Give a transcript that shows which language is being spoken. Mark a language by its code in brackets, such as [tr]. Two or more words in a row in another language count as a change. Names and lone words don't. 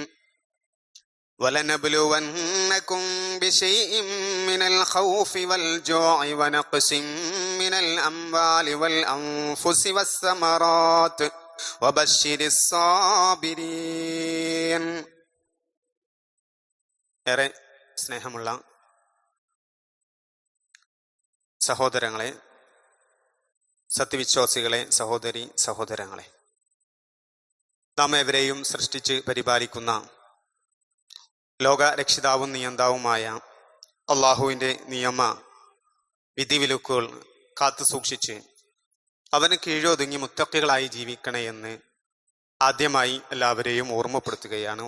[ar] ولنبلونكم بشيء من الخوف والجوع ونقص من الأموال والأنفس والثمرات وبشر الصابرين. [ml] ഏറെ സ്നേഹമുള്ള സഹോദരങ്ങളെ, സത്യവിശ്വാസികളെ, സഹോദരി സഹോദരങ്ങളെ, നാം ഏവരെയും സൃഷ്ടിച്ച് പരിപാലിക്കുന്ന ലോക രക്ഷിതാവും നിയന്താവുമായ അള്ളാഹുവിൻ്റെ നിയമ വിധിവിലക്കുകൾ കാത്തു സൂക്ഷിച്ച് അവന് കീഴൊതുങ്ങി മുത്തക്കികളായി ജീവിക്കണേ എന്ന് ആദ്യമായി എല്ലാവരെയും ഓർമ്മപ്പെടുത്തുകയാണ്.